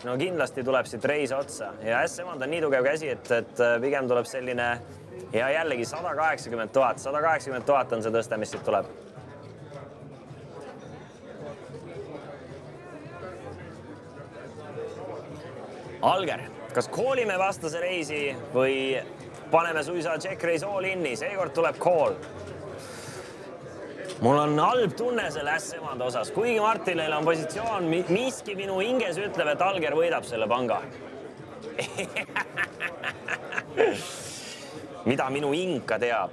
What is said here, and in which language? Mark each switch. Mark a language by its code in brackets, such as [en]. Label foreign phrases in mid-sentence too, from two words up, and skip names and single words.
[et] No kindlasti tuleb siit reis otsa. Ja äss emand on nii tugev käsi, et pigem tuleb selline ja jällegi 180 000. 180 000 on see tõste, mis siit tuleb. Alger, kas koolime vastase reisi või paneme suisa [en] check raise all inni? [et] Seekord tuleb call. Mul on halb tunne selle ässemande osas. Kuigi Martinil on positsioon, miski minu hinges ütleb, et Alger võidab selle panga. Mida minu hing ka teab?